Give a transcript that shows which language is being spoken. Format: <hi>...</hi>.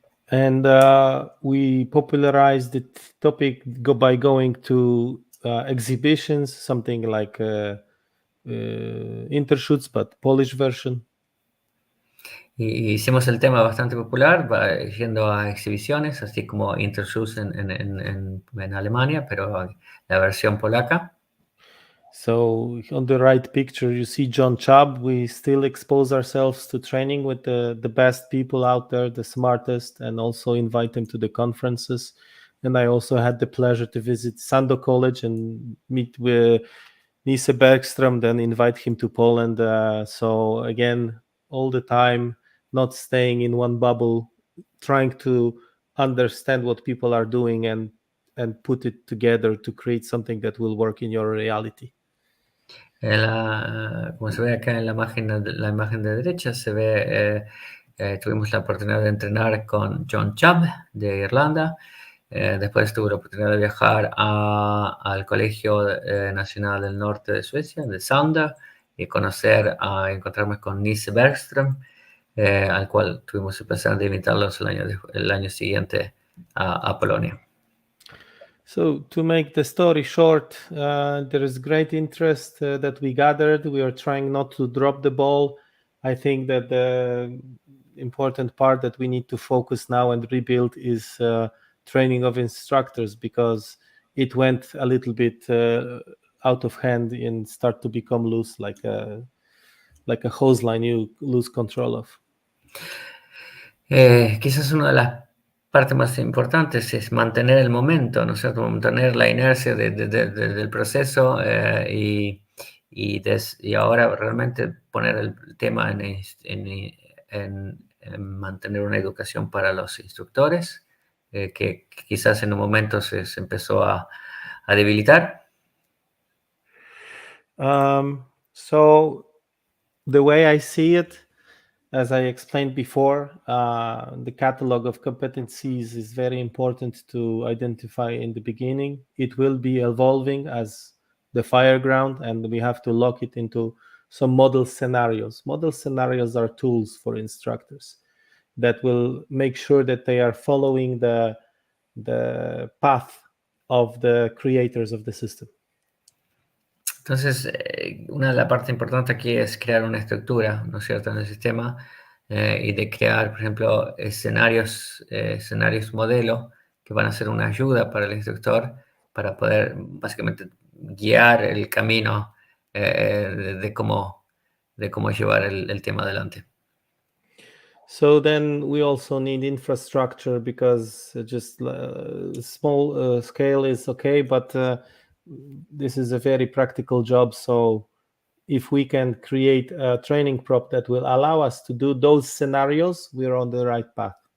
<en>And we popularized the topic by going to exhibitions, something like Intershoots, but Polish version.</en> <es>Y hicimos el tema bastante popular, yendo a exhibiciones, así como Intershows en Alemania, pero la versión polaca.</es> <en>So on the right picture, you see John Chubb. We still expose ourselves to training with the best people out there, the smartest, and also invite them to the conferences. And I also had the pleasure to visit Sando College and meet with Nisse Bergström, then invite him to Poland. So again, all the time, not staying in one bubble, trying to understand what people are doing and put it together to create something that will work in your reality.</en> <es>Como se ve acá en la imagen de derecha, se ve, tuvimos la oportunidad de entrenar con John Chubb de Irlanda. Después tuve la oportunidad de viajar al Colegio Nacional del Norte de Suecia, de Sanda, y encontrarme con Nisse Bergström, al cual tuvimos el placer de invitarlos el año siguiente a Polonia.</es> <en>So to make the story short, there is great interest that we gathered. We are trying not to drop the ball. I think that the important part that we need to focus now and rebuild is training of instructors, because it went a little bit out of hand and start to become loose, like a hose line you lose control of.</en> <es>Quizás una de las partes más importantes es mantener el momento, ¿no es cierto? Mantener la inercia del proceso y ahora realmente poner el tema en mantener una educación para los instructores, que quizás en un momento se empezó a debilitar.</es> <en>So the way I see it, as I explained before, the catalog of competencies is very important to identify in the beginning. It will be evolving as the fireground, and we have to lock it into some model scenarios. Model scenarios are tools for instructors that will make sure that they are following the path of the creators of the system.</en> <es>Entonces, una de las partes importantes aquí es crear una estructura, ¿no es cierto?, en el sistema y de crear, por ejemplo, escenarios modelo que van a ser una ayuda para el instructor para poder básicamente guiar el camino de cómo llevar el tema adelante.</es> <en>So then we also need infrastructure, because just small scale is okay, but this is a very practical job. So if we can create a training prop that will allow us to do those scenarios, we're on the right path.</en>